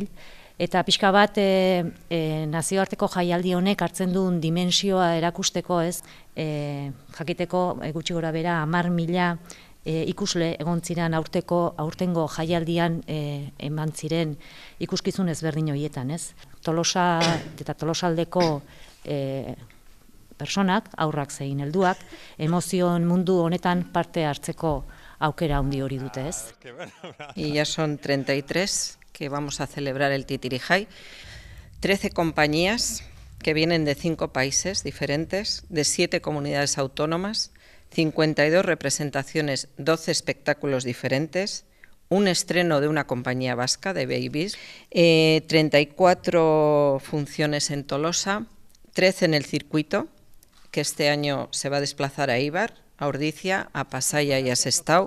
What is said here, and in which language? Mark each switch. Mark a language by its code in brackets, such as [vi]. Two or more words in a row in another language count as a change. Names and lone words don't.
[eu] Eta pixka bat nazioarteko jaialdi honek hartzen duen dimensioa erakusteko, jakiteko gutxi gora bera 10.000 ikusle egon ziren aurtengo jaialdian eman ziren ikuskizun ezberdin horietan, Tolosa eta Tolosaldeko personak, aurrak zein helduak, emozioen mundu honetan parte hartzeko aukera handi hori dute, [es] Y ya son 33 que vamos a celebrar el Titirijai, 13 compañías que vienen de 5 países diferentes, de 7 comunidades autónomas, 52 representaciones, 12 espectáculos diferentes, un estreno de una compañía vasca de Babies, 34 funciones en Tolosa, 13 en el circuito, que este año se va a desplazar a Eibar, a Ordizia, a Pasaia y a Sestao.